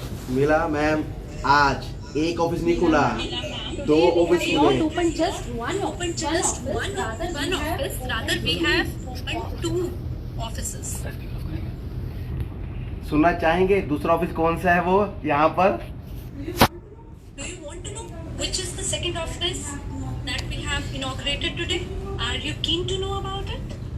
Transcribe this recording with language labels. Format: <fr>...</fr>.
<hi>मिला मैम, आज एक ऑफिस नहीं खुला, 2 ऑफिस खुले।</hi> <en>Open just one office. Rather we have opened 2 offices.</en> <hi>सुनना चाहेंगे दूसरा ऑफिस कौन सा है वो यहाँ पर?</hi> <en>Do you want to know which is the second office that we have inaugurated today? Are you keen to know about it?</en>